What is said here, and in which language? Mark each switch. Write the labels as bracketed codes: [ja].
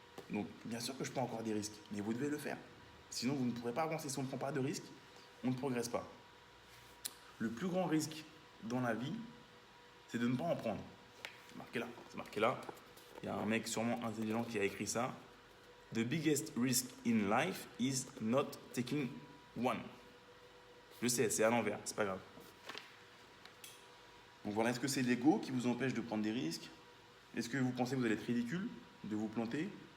[fr] Donc bien sûr que je prends encore des risques, mais vous devez le faire. Sinon, vous ne pourrez pas avancer. Si on ne prend pas de risque, on ne progresse pas. Le plus grand risque dans la vie, c'est de ne pas en prendre. C'est marqué là. Il y a un mec sûrement intelligent qui a écrit ça. [en] The biggest risk in life is not taking one. [fr] Je sais, c'est à l'envers, c'est pas grave. Donc voilà, est-ce que c'est l'ego qui vous empêche de prendre des risques? Est-ce que vous pensez que vous allez être ridicule de vous planter?